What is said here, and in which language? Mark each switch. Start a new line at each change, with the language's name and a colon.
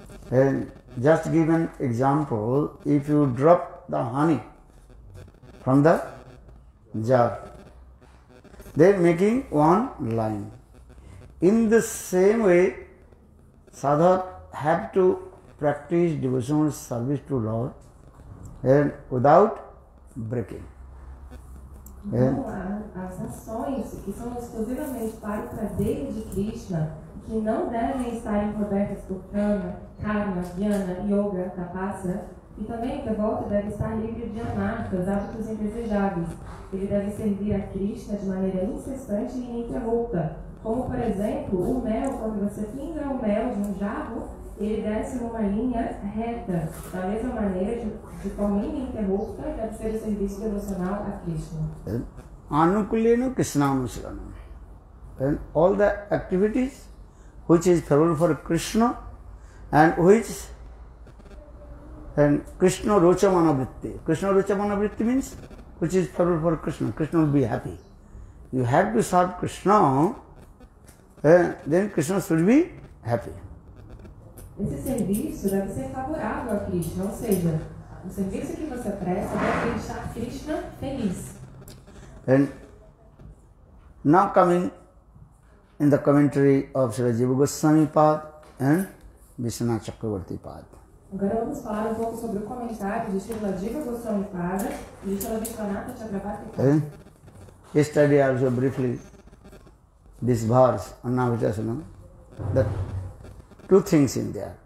English: And just give an example, if you drop the honey from the jar, then making one line. In the same way, sadhak have to practice devotional service to Lord and without breaking.
Portuguese: Então, as ações que são exclusivamente para o prazer de Krishna, que não devem estar encobertas por karma, jnana, yoga, tapasya, e também a devoto deve estar livre de anartas, hábitos indesejáveis. Ele deve servir a Krishna de maneira incessante e ininterrupta. Como, por exemplo, o mel, quando você pinga o mel de um jarro, ele desce numa linha reta. Da mesma maneira, de forma ininterrupta, deve ser o serviço devocional a Krishna.
Sanskrit: Anukulyena Krishnanusilanam.
English: And all the activities which is favorable for Krishna and which and Krishna Rochamana Vritti. Krishna Rochamana Vritti means which is favorable for Krishna. Krishna will be happy. You have to serve Krishna, then Krishna should be happy.
Portuguese: Esse serviço deve ser favorável a Krishna, ou seja, o serviço que você presta deve deixar Krishna feliz.
English: And now coming in the commentary of Srila Jiva Goswami Pad and Vishwanath Chakravarti Pad.
Portuguese: Agora vamos falar um pouco sobre o comentário de Srila Jiva Goswami Pada e de Srila Vishwanath Chakravarti Pada.
English: Yesterday also briefly this verse, Annavitasanam, that two things in there.